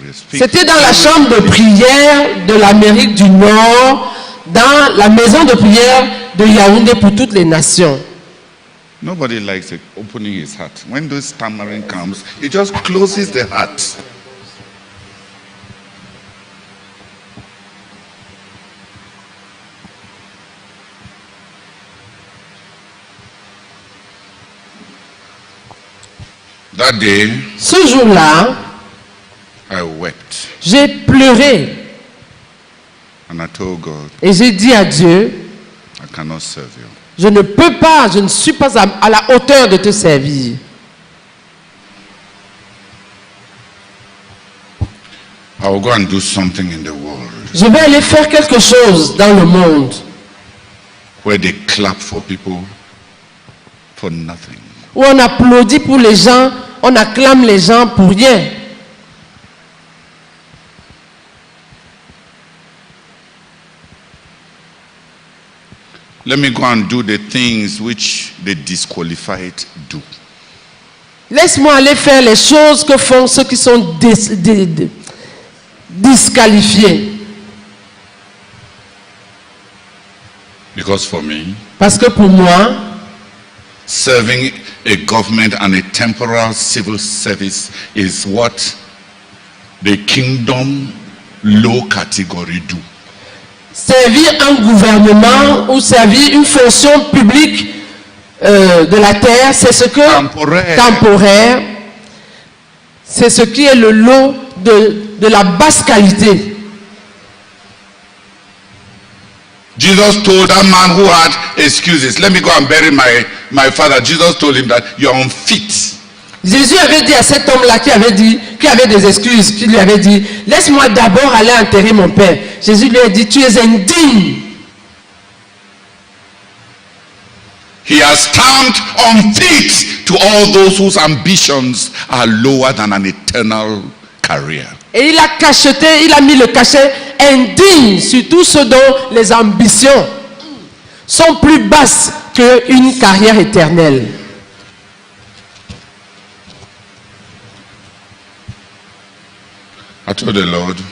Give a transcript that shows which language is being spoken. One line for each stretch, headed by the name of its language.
French: C'était dans la chambre de prière de l'Amérique du Nord, dans la maison de prière de Yaoundé pour toutes les nations.
English: Nobody likes opening his heart. When this tamarind comes, he just closes the heart. That day,
French: ce jour-là,
English: I wept.
French: J'ai pleuré.
English: And I told God,
French: et j'ai dit à Dieu,
English: I cannot serve you.
French: Je ne peux pas, je ne suis pas à la hauteur de te servir.
English: I will go and do something in the world.
French: Je vais aller faire quelque chose dans le monde.
English: Where they clap for people for nothing.
French: Où on applaudit pour les gens, on acclame les gens pour rien.
English: Let me go and do the things which the disqualified do.
French: Laisse-moi aller faire les choses que font ceux qui sont disqualifiés.
English: Because for me,
French: parce que pour moi,
English: serving a government and a temporal civil service is what the kingdom low category do.
French: Servir un gouvernement ou servir une fonction publique de la terre, c'est ce que temporaire, c'est ce qui est le lot de la basse qualité.
English: Jesus told that man who had excuses, let me go and bury my father. Jesus told him that you are unfit.
French: Jésus avait dit à cet homme-là qui avait des excuses, qui lui avait dit, laisse-moi d'abord aller enterrer mon père. Jésus lui a dit, tu es indigne.
English: He has stamped unfit to all those whose ambitions are lower than an eternal career.
French: Et il a cacheté, il a mis le cachet indigne sur tous ceux dont les ambitions sont plus basses qu'une carrière éternelle.
English: I told the Lord,